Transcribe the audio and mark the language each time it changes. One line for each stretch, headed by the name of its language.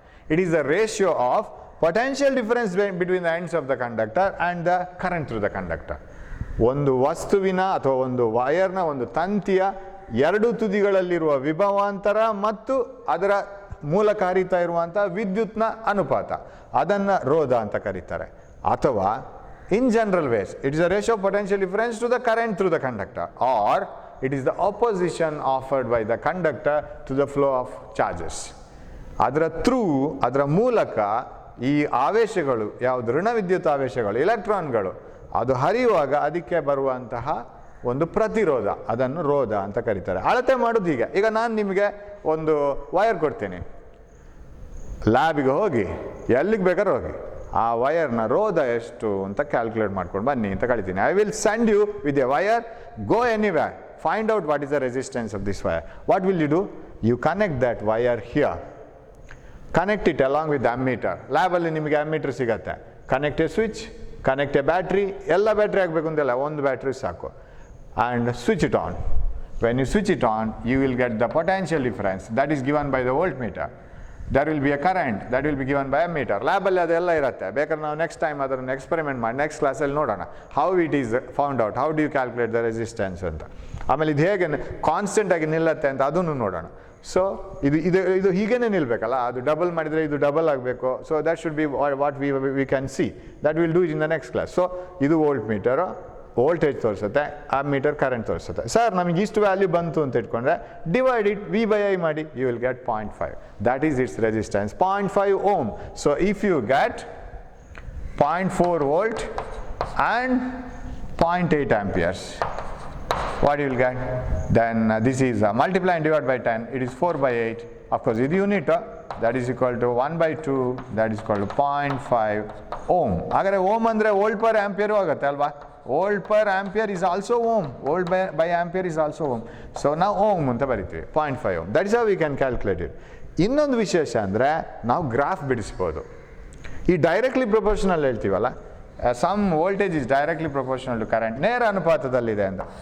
English: It is the ratio of potential difference between the ends of the conductor and the current through the conductor.
Kannada: ಒಂದು ವಸ್ತುವಿನ ಅಥವಾ ಒಂದು ವಯರ್ನ, ಒಂದು ತಂತಿಯ ಎರಡು ತುದಿಗಳಲ್ಲಿರುವ ವಿಭವಾಂತರ ಮತ್ತು ಅದರ ಮೂಲಕ ಹರಿತಾ ಇರುವಂಥ ವಿದ್ಯುತ್ನ ಅನುಪಾತ, ಅದನ್ನು ರೋಧ ಅಂತ ಕರೀತಾರೆ.
English: ಅಥವಾ in general ways, it is a ratio of potential difference to the current through the conductor, or it is the opposition offered by the conductor to the flow of charges.
Kannada: ಅದರ ಥ್ರೂ, ಅದರ ಮೂಲಕ ಈ ಆವೇಶಗಳು, ಯಾವುದು ಋಣ ವಿದ್ಯುತ್ ಆವೇಶಗಳು, ಎಲೆಕ್ಟ್ರಾನ್ಗಳು, ಅದು ಹರಿಯುವಾಗ ಅದಕ್ಕೆ ಬರುವಂತಹ ಒಂದು ಪ್ರತಿರೋಧ, ಅದನ್ನು ರೋಧ ಅಂತ ಕರೀತಾರೆ. ಅಳತೆ ಮಾಡೋದು ಹೀಗೆ. ಈಗ ನಾನು ನಿಮಗೆ ಒಂದು ವಯರ್ ಕೊಡ್ತೀನಿ, ಲ್ಯಾಬಿಗೆ ಹೋಗಿ, ಎಲ್ಲಿಗೆ ಬೇಕಾದ್ರೆ ಹೋಗಿ, ಆ ವಯರ್ನ ರೋಧ ಎಷ್ಟು ಅಂತ ಕ್ಯಾಲ್ಕುಲೇಟ್ ಮಾಡ್ಕೊಂಡು ಬನ್ನಿ ಅಂತ ಕಳಿತೀನಿ.
English: I will send you with a wire, go anywhere, find out what is the resistance of this wire. What will you do? You connect that wire here, connect it along with ammeter.
Kannada: ಲ್ಯಾಬಲ್ಲಿ ನಿಮಗೆ ammeter ಸಿಗತ್ತೆ.
English: Connect a switch, connect a battery.
Kannada: ಎಲ್ಲ battery ಆಗಬೇಕು ಅಂತೆಲ್ಲ, ಒಂದು battery ಸಾಕು.
English: And switch it on. When you switch it on, you will get the potential difference that is given by the volt meter. There will be a current that will be given by a meter.
Kannada: ಲ್ಯಾಬಲ್ಲಿ ಅದೆಲ್ಲ ಇರುತ್ತೆ. ಬೇಕಾದ್ರೆ ನಾವು next time ಅದನ್ನು experiment ಮಾಡಿ next ಕ್ಲಾಸಲ್ಲಿ ನೋಡೋಣ
English: how it is found out, how do you calculate the resistance
Kannada: ಅಂತ. ಆಮೇಲೆ ಇದು ಹೇಗೆ ಕಾನ್ಸ್ಟೆಂಟಾಗಿ ನಿಲ್ಲತ್ತೆ ಅಂತ ಅದನ್ನು ನೋಡೋಣ. ಸೊ ಇದು ಹೀಗೇನೆ ನಿಲ್ಲಬೇಕಲ್ಲ, ಅದು ಡಬಲ್ ಮಾಡಿದರೆ ಇದು ಡಬಲ್ ಆಗಬೇಕು.
English: So that should be what we can see. That will do in the next class.
Kannada: So ಇದು ವೋಲ್ಟ್ ಮೀಟರು, ವೋಲ್ಟೇಜ್ ತೋರಿಸುತ್ತೆ, ಆ ಮೀಟರ್ ಕರೆಂಟ್ ತೋರಿಸುತ್ತೆ. ಸರ್ ನಮಗೆ ಇಷ್ಟು ವ್ಯಾಲ್ಯೂ ಬಂತು ಅಂತ ಇಟ್ಕೊಂಡ್ರೆ
English: divide it
Kannada: V/I ಮಾಡಿ,
English: You will get 0.5. That is its resistance, 0.5 ohm. So if you get 0.4 volt and 0.8 amperes, what you will get? Then this is multiply and divide by 10, it is 4/8. Of course
Kannada: ಇದು unit,
English: that is equal to 1/2, that is equal to 0.5 ohm.
Kannada: ಹಾಗಾದರೆ ohm ಅಂದರೆ volt per ಆಂಪಿಯರು ಆಗುತ್ತೆ ಅಲ್ವಾ?
English: Volt per ampere is also ohm, volt by ampere is also ohm.
Kannada: So ನಾವು ohm ಅಂತ ಬರಿತೀವಿ,
English: 0.5 ohm. That is how we can calculate it.
Kannada: ಇನ್ನೊಂದು ವಿಶೇಷ ಅಂದರೆ ನಾವು ಗ್ರಾಫ್ ಬಿಡಿಸ್ಬೋದು. ಈ ಡೈರೆಕ್ಟ್ಲಿ ಪ್ರಪೋರ್ಷನಲ್ ಹೇಳ್ತೀವಲ್ಲ,
English: some voltage is directly proportional to current,
Kannada: ನೇರ ಅನುಪಾತದಲ್ಲಿದೆ ಅಂತ.